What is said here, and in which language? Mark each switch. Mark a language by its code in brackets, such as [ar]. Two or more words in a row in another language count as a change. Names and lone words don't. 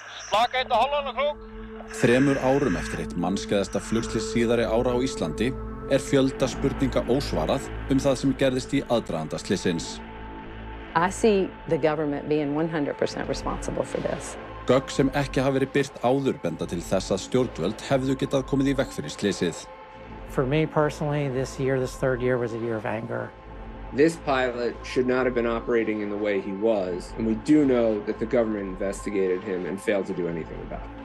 [is] Slaka 1,5 krók. 3 árum eftir eitt mannskæðasta flugslys síðari ára á Íslandi fjölda spurninga ósvarað það sem gerðist í aðdraganda slysins. [en] I see the government being 100% responsible for this. [is] Gögn sem ekki hafa verið birt áður benda til þess að stjórnvöld hefðu getað komið í veg fyrir slysið. [en] For me personally, this third year was a year of anger. This pilot should not have been operating in the way he was, and we do know that the government investigated him and failed to do anything about it.